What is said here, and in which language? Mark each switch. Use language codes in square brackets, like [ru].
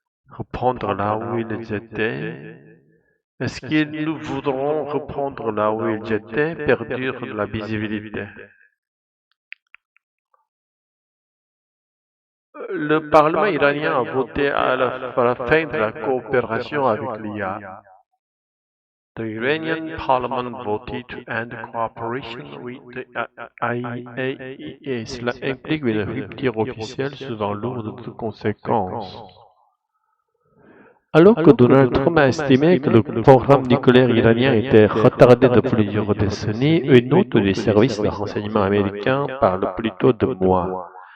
[fr] Reprendre là où ils étaient. Est-ce qu'ils voudront reprendre là où ils étaient, perdre la visibilité? Le Parlement iranien a voté à la fin de la coopération avec l'IA. [en] The Iranian Parliament voted to end cooperation with the IAEA. [fr] Cela implique une rupture officielle souvent lourde de conséquences. Alors que Donald Trump a estimé que le programme nucléaire iranien était retardé de plusieurs décennies, une note des services de renseignement américains parle plutôt de mois.